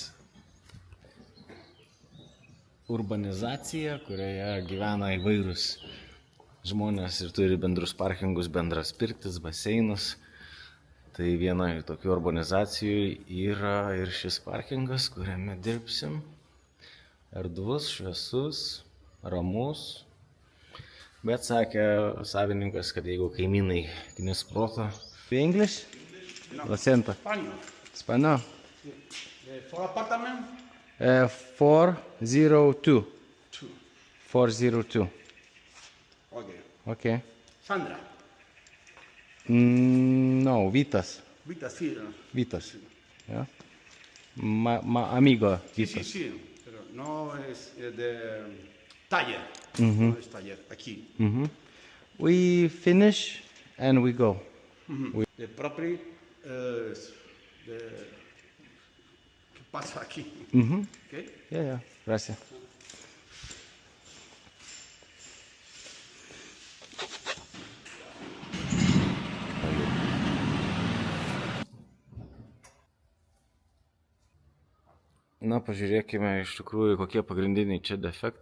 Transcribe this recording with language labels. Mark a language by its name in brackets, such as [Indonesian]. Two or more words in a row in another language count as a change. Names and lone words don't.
[Lithuanian] urbanizacija, kurioje gyvena įvairūs žmonės ir turi bendrus parkingus, bendras pirtis, baseinus. Tai viena iš tokių urbanizacijų yra ir šis parkingas, kuriame dirbsim. Erdvus, šviesus, ramus. Bet sakė savininkas, kad jeigu kaimynai knis proto. [Spanish] English? Lo siento. Español. [English] For apartment? 402. 402. Okay. Sandra? [Spanish] No, Vitas. Vitas. Yeah. Amigo Vitas. Sí, pero no es de taller. No es taller, aquí. [English] We finish and we go. The property [Spanish] ¿qué pasa aquí? [English] Okay? Yeah, gracias. [Lithuanian] Pažiūrėkime iš tikrųjų, kokie pagrindiniai čia defektai.